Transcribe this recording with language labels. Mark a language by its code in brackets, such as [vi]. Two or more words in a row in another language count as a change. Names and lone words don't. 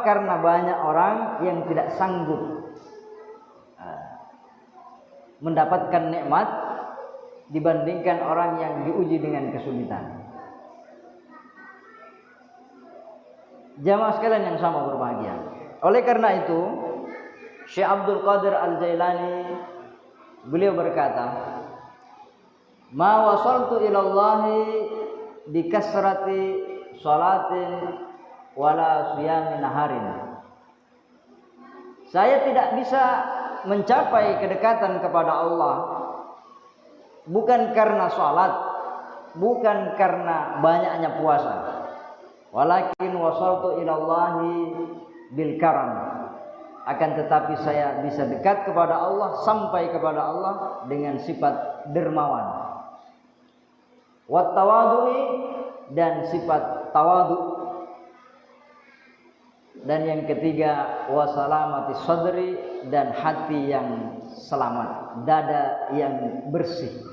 [id] Karena banyak orang yang tidak sanggup mendapatkan nikmat dibandingkan orang yang diuji dengan kesulitan. Jamaah sekalian yang sama berbahagia. Oleh karena itu, Syekh Abdul Qadir Al-Jailani beliau berkata, [ar] "ما وصلت إلى الله بكثرة صلاة ولا صيام نهار." [id] Saya tidak bisa mencapai kedekatan kepada Allah bukan karena salat, bukan karena banyaknya puasa, [ar] ولكن وصلت إلى الله بالكرم, [id] akan tetapi saya bisa dekat kepada Allah, sampai kepada Allah dengan sifat dermawan, [ar] والتواضع, [id] dan sifat tawadu, dan yang ketiga [ar] وسلامة الصدر, [id] dan hati yang selamat, dada yang bersih.